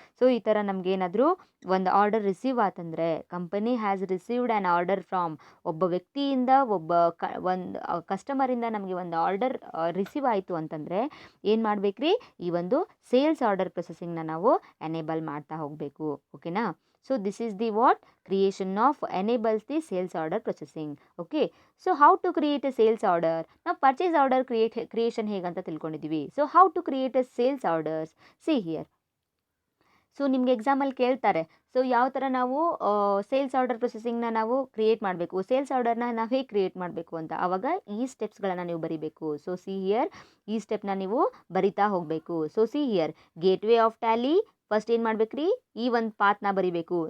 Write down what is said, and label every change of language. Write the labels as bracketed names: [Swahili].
[Kannada] So ಈ ಥರ ನಮಗೇನಾದರೂ ಒಂದು order receive ಆತಂದರೆ, [English] company has received an order from, [Kannada] ಒಬ್ಬ ವ್ಯಕ್ತಿಯಿಂದ ಒಂದು ಕಸ್ಟಮರಿಂದ ನಮಗೆ ಒಂದು ಆರ್ಡರ್ ರಿಸೀವ್ ಆಯಿತು ಅಂತಂದರೆ ಏನು ಮಾಡಬೇಕ್ರಿ, ಈ ಒಂದು ಸೇಲ್ಸ್ ಆರ್ಡರ್ ಪ್ರೊಸೆಸಿಂಗ್ನ ನಾವು ಎನೇಬಲ್ ಮಾಡ್ತಾ ಹೋಗಬೇಕು. ಓಕೆನಾ? [English] So this is the creation of enables the sales order processing. Okay, so how to create a sales order? Now purchase order creation [Kannada] ಹೇಗಂತ ತಿಳ್ಕೊಂಡಿದ್ದೀವಿ. [English] So how to create a sales orders? See here. [Kannada] So ನಿಮಗೆ ಎಕ್ಸಾಮಲ್ಲಿ ಕೇಳ್ತಾರೆ, so ಯಾವ ಥರ ನಾವು sales order ಪ್ರೊಸೆಸಿಂಗ್ನ ನಾವು create ಮಾಡಬೇಕು, sales ಆರ್ಡರ್ನ ನಾವು ಹೇಗೆ ಕ್ರಿಯೇಟ್ ಮಾಡಬೇಕು ಅಂತ. ಆವಾಗ ಈ ಸ್ಟೆಪ್ಸ್ಗಳನ್ನು ನೀವು ಬರೀಬೇಕು. ಸೊ ಸಿ ಹಿಯರ್, ಈ ಸ್ಟೆಪ್ನ ನೀವು ಬರಿತಾ ಹೋಗಬೇಕು. So see here, gateway of Tally, first ಏನು ಮಾಡ್ಬೇಕ್ರಿ, ಈ ಒಂದು ಪಾತ್ನ ಬರಿಬೇಕು.